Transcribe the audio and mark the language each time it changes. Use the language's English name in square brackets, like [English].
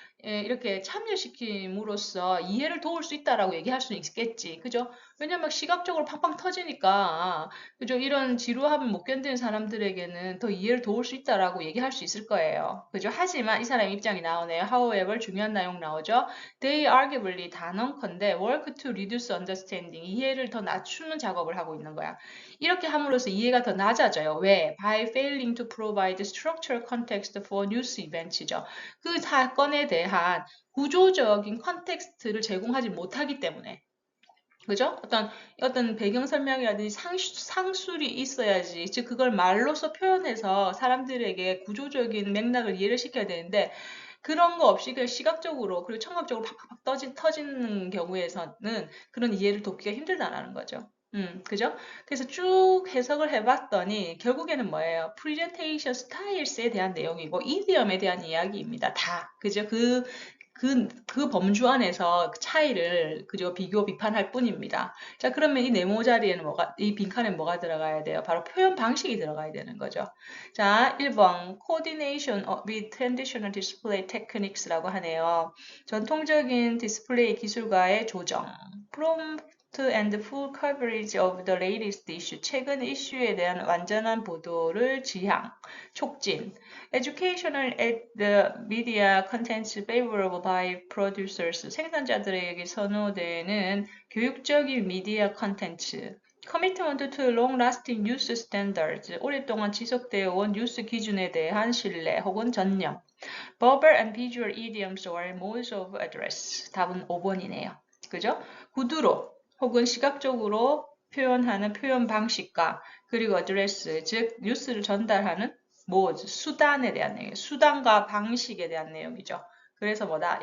[Korean] 이렇게 참여시킴으로써 이해를 도울 수 있다라고 얘기할 수는 있겠지. 그죠? 왜냐면 시각적으로 팡팡 터지니까, 그죠? 이런 지루함을 못 견디는 사람들에게는 더 이해를 도울 수 있다라고 얘기할 수 있을 거예요. 그죠? 하지만 이 사람 입장이 나오네요. [English] However, [Korean] 중요한 내용 나오죠? [English] They arguably [Korean] 단언컨대 [English] work to reduce understanding. [Korean] 이해를 더 낮추는 작업을 하고 있는 거야. 이렇게 함으로써 이해가 더 낮아져요. 왜? [English] By failing to provide structural context for news events죠. [Korean] 그 사건에 대한 구조적인 컨텍스트를 제공하지 못하기 때문에. 그죠? 어떤 배경 설명이라든지 상술이 있어야지. 즉, 그걸 말로써 표현해서 사람들에게 구조적인 맥락을 이해를 시켜야 되는데, 그런 거 없이 그냥 시각적으로, 그리고 청각적으로 팍팍팍 터지는 경우에서는 그런 이해를 돕기가 힘들다라는 거죠. 그죠? 그래서 쭉 해석을 해봤더니, 결국에는 뭐예요? 프리젠테이션 스타일스에 대한 내용이고, 이디엄에 대한 이야기입니다. 다. 그죠? 그 범주 안에서 그 차이를 그저 비교 비판할 뿐입니다. 자, 그러면 이 네모 자리에는 이 빈칸에 뭐가 들어가야 돼요? 바로 표현 방식이 들어가야 되는 거죠. 자, 1번 [English] coordination with traditional display techniques [Korean] 라고 하네요. 전통적인 디스플레이 기술과의 조정. [English] prompt and full coverage of the latest issue. [Korean] 최근 이슈에 대한 완전한 보도를 지향, 촉진. [English] Educational at the media contents favorable by producers. [Korean] 생산자들에게 선호되는 교육적인 미디어 컨텐츠. [English] Commitment to long-lasting news standards. [Korean] 오랫동안 지속되어 온 뉴스 기준에 대한 신뢰 혹은 전념. [English] Verbal and visual idioms or modes of address. [Korean] 답은 5번이네요. 그죠? 구두로 혹은 시각적으로 표현하는 표현 방식과 그리고 address, 즉 뉴스를 전달하는 수단에 대한 내용, 수단과 방식에 대한 내용이죠. 그래서 뭐다?